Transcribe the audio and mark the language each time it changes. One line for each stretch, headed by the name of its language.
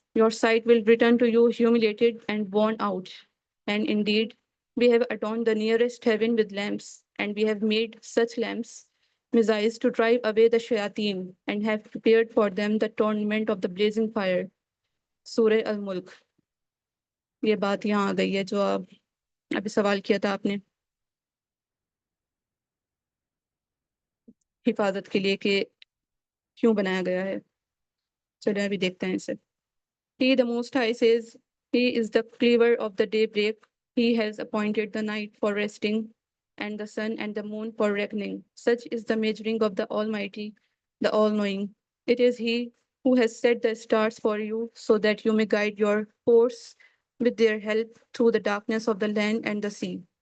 English: Your sight will return to you humiliated and worn out. And indeed, we have adorned the nearest heaven with lamps, and we have made such lamps missiles to drive away the shayateen, and have prepared for them the torment of the blazing fire. Surah Al-Mulk.
Urdu: یہ بات یہاں آ گئی ہے جو ابھی سوال کیا تھا آپ نے حفاظت کے لیے کہ کیوں بنایا گیا ہے. چلیں ابھی دیکھتے ہیں اسے.
English: He, the Most High, says, He is the cleaver of the daybreak. He has appointed the night for resting, and the sun and the moon for reckoning. Such is the measuring of the Almighty, the All-Knowing. It is He who has set the stars for you, so that you may guide your course with their help through the darkness of the land and the sea.